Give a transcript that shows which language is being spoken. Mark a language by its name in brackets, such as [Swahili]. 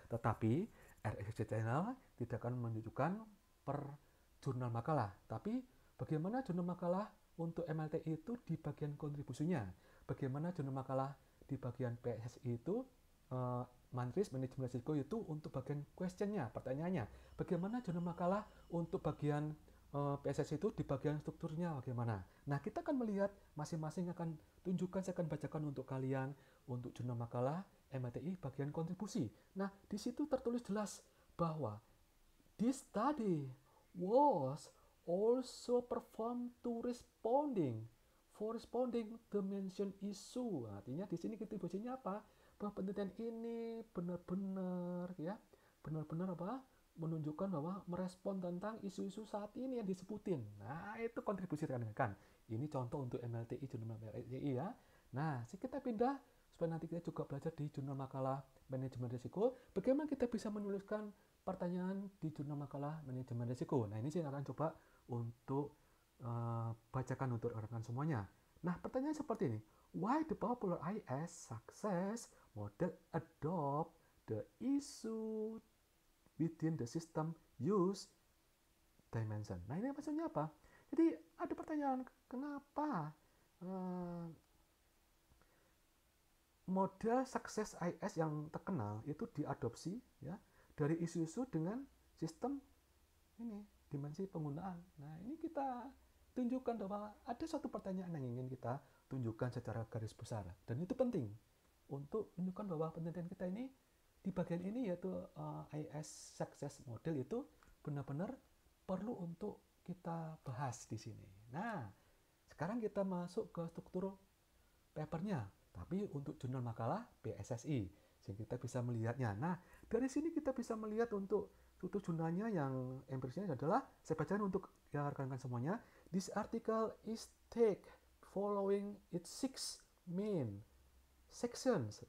[Indonesian] Tetapi RSC Channel tidak akan menunjukkan per jurnal makalah, tapi bagaimana jurnal makalah untuk MLTI itu di bagian kontribusinya, bagaimana jurnal makalah di bagian PSSI itu Mantris manajemen risiko itu untuk bagian questionnya, pertanyaannya, bagaimana jurnal makalah untuk bagian PSSI itu di bagian strukturnya bagaimana. Nah, kita akan melihat masing-masing akan tunjukkan, saya akan bacakan untuk kalian untuk jurnal makalah MLTI bagian kontribusi. Nah, di situ tertulis jelas bahwa [English] this study was also performed to responding the mentioned issue. [Indonesian] Artinya di sini kontribusinya apa? Bahwa penelitian ini benar-benar, ya, benar-benar apa? Menunjukkan bahwa merespon tentang isu-isu saat ini yang disebutin. Nah, itu kontribusi rekan-rekan. Ini contoh untuk MLTI, jurnal MLTI, ya. Nah, kita pindah supaya nanti kita juga belajar di jurnal makalah manajemen risiko. Bagaimana kita bisa menuliskan pertanyaan di jurnal makalah manajemen risiko. Nah, ini saya akan coba untuk bacakan untuk rekan-rekan semuanya. Nah, pertanyaan seperti ini. [English] Why the popular IS success model adopt the issue within the system use dimension. [Indonesian] Nah, ini maksudnya apa? Jadi ada pertanyaan, kenapa model sukses IS yang terkenal itu diadopsi, ya, dari isu-isu dengan sistem ini, dimensi penggunaan. Nah, ini kita tunjukkan bahwa ada suatu pertanyaan yang ingin kita tunjukkan secara garis besar, dan itu penting untuk menunjukkan bahwa penelitian kita ini di bagian ini, yaitu IS success model itu benar-benar perlu untuk kita bahas di sini. Nah, sekarang kita masuk ke struktur papernya, tapi untuk jurnal makalah PSSI, sehingga kita bisa melihatnya. Nah, dari sini kita bisa melihat untuk struktur jurnalnya yang empirisnya adalah, saya bacakan untuk ya rekan-rekan semuanya. [English] This article is take following its 6 main sections.